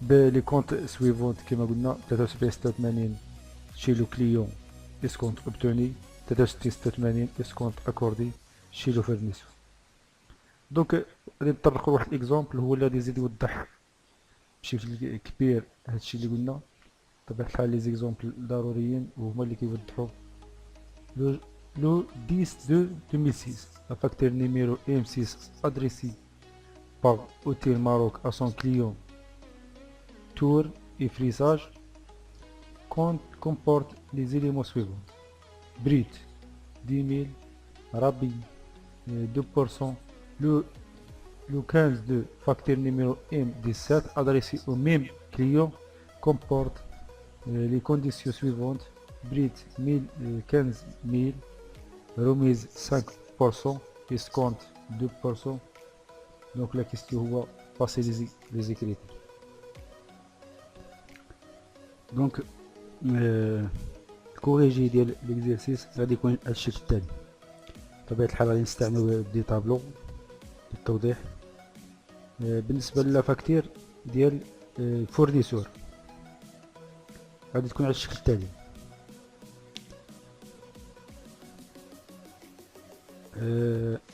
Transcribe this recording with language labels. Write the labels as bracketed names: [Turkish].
[French] لي كونت سويفونت [Arabic] كما قلنا [French] 83 chez le client escompte obtenu، 83 escompte accordé chez le fournisseur. [Arabic] دونك غادي نطرقوا لواحد الاكزومبل هو اللي غادي يزيد يوضح بشكل كبير هادشي اللي قلنا. بطبيعة الحال لي زيكزومبل ضروريين وهما اللي كيوضحوا. [French] le 10/2/2006 la facture numéro M6 adressée par Hôtel Maroc à son client tour et frissage comporte les éléments suivants: brut 10 000, rabais 2%. Le 15 de facture numéro M17 adressé au même client comporte les conditions suivantes: brut 15 000, remise 5%, escompte 2%. donc la question هو passer les écritures. [Arabic] donc الكوريجي ديال ليكزيرسيس غادي يكون هذا الشكل التالي. بطبيعة الحال غادي نستعملو دي طابلو للتوضيح. بالنسبة للا فاكتور ديال فورنيسور غادي تكون على الشكل التالي.